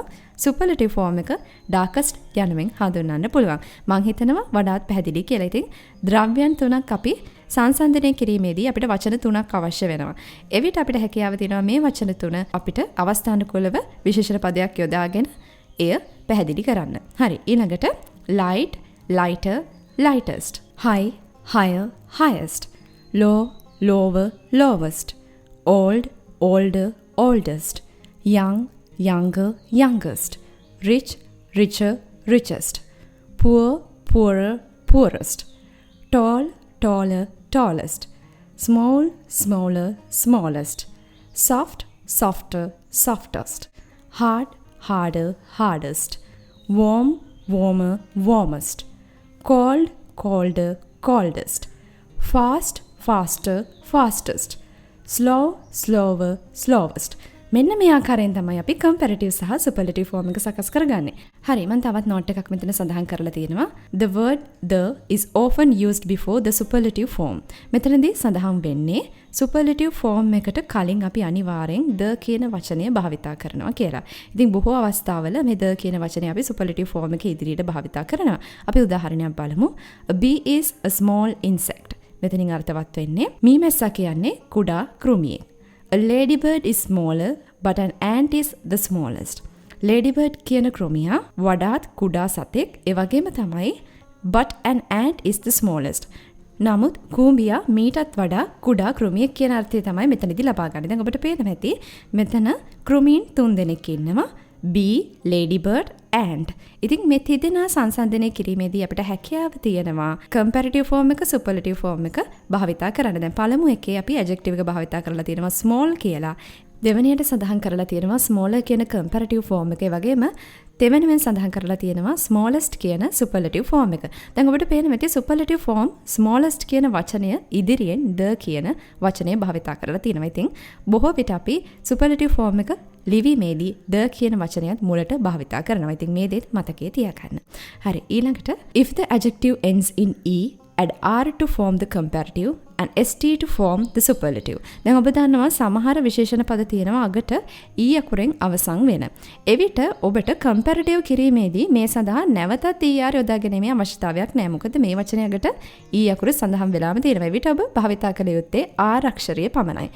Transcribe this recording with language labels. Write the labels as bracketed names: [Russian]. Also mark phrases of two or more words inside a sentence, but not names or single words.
[English] superlative form [Sinhala] එක darkest යනුවෙන් හඳුන්වන්න පුළුවන්. මම හිතනවා වඩාත් පැහැදිලි කියලා. ඉතින් ද්‍රව්‍යයන් තුනක් අපි සංසන්දනය කිරීමේදී අපිට වචන තුනක් අවශ්‍ය වෙනවා. එවිට අපිට හැකියාව තියෙනවා මේ වචන තුන අපිට අවස්ථානුකූලව විශේෂණ පදයක් යොදාගෙන එය පැහැදිලි කරන්න. හරි ඊළඟට [English] light, lighter, lightest, high, higher, highest, low, lower, lowest, old, older, oldest, young, younger, youngest, rich, richer, richest, poor, poorer, poorest, tall, taller, tallest, small, smaller, smallest, soft, softer, softest, hard, harder, hardest, warm, warmer, warmest, cold, colder, coldest, fast, faster, fastest, slow, slower, slowest. [Sinhala] මෙන්න මේ ආකාරයෙන් තමයි අපි comparative සහ [English] superlative form [Sinhala] එක සකස් කරගන්නේ. හරි මම තවත් note එකක් මෙතන සඳහන් කරලා තියෙනවා. [English] The word the is often used before the superlative form. [Sinhala] මෙතනදී සඳහන් වෙන්නේ [English] superlative form [Sinhala] එකට කලින් අපි අනිවාර්යෙන් the කියන වචනය භාවිතා කරනවා කියලා. ඉතින් බොහෝ අවස්ථාවල මේ the කියන වචනය අපි [English] superlative form [Sinhala] එකේ ඉදිරියට භාවිතා කරනවා. අපි උදාහරණයක් බලමු. [English] A bee is a small insect. [Sinhala] මෙතනින් අර්ථවත් වෙන්නේ මීමැස්සා කියන්නේ කුඩා කෘමියෙක්. [English] A ladybird is smaller, but an ant is the smallest. [Sinhala] Ladybird කියන කෘමියා වඩාත් කුඩා සතෙක්. ඒ වගේම තමයි [English] but an ant is the smallest. [Sinhala] නමුත් කූඹියා මීටත් වඩා කුඩා කෘමියෙක් කියන අර්ථය තමයි මෙතනදී ලබා ගන්න. දැන් ඔබට පේනවා ඇති මෙතන කෘමීන් 3 දෙනෙක් ඉන්නවා. [English] bee, ladybird, ant. [Sinhala] ඉතින් මේ තිදෙනා සංසන්දනය කිරීමේදී අපිට හැකියාව තියෙනවා [English] comparative form [Sinhala] එක [English] superlative form [Sinhala] එක භාවිතා කරන්න. දැන් පළමු එකේ අපි adjective එක භාවිතා කරලා තියෙනවා small කියලා. දෙවැනියට සඳහන් කරලා තියෙනවා smaller කියන [English] comparative form [Sinhala] එකේ වගේම දෙවැනිවෙන් සඳහන් කරලා තියෙනවා smallest කියන [English] superlative form [Sinhala] එක. දැන් ඔබට පේන මෙතේ [English] superlative form smallest [Sinhala] කියන වචනය ඉදිරියෙන් the කියන වචනය භාවිතා කරලා තියෙනවා. ඉතින් බොහෝ විට අපි [English] superlative form [Sinhala] එක ලිවීමේදී the කියන වචනයත් මුලට භාවිතා කරනවා. ඉතින් මේ දෙත් මතකයේ තියාගන්න. හරි ඊළඟට [English] if the adjective ends in e add r to form the comparative and st to form the superlative. [Sinhala] දැන් ඔබ දන්නවා සමහර විශේෂණ පද තියෙනවා අගට e අකුරෙන් අවසන් වෙන. එවිට ඔබට comparative කිරීමේදී මේ සඳහා නැවතත් er යොදා ගැනීමේ අවශ්‍යතාවයක් නැහැ. මොකද මේ වචනය අගට e අකුර සඳහන් වෙලාම තියෙනවා. එවිට ඔබ භාවිතා කළ යුත්තේ r අක්ෂරය පමණයි.